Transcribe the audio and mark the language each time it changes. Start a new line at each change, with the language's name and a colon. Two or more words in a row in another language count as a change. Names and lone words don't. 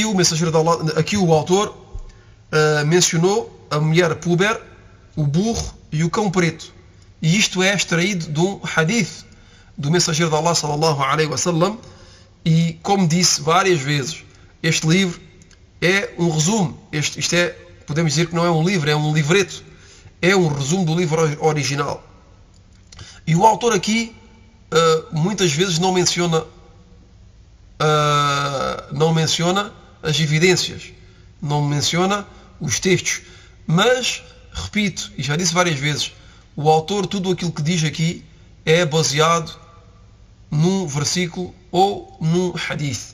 Portuguese: o mensageiro de Allah, aqui o autor mencionou a mulher puber, o burro e o cão preto. E isto é extraído de um hadith do mensageiro de Allah
Arabic: صلى الله عليه وسلم.
Portuguese: E como disse várias vezes, este livro é um resumo. Podemos dizer que não é um livro, é um livreto. É um resumo do livro original. E o autor aqui muitas vezes não menciona as evidências, não menciona os textos, mas, repito, e já disse várias vezes, o autor, tudo aquilo que diz aqui é baseado num versículo ou num hadith.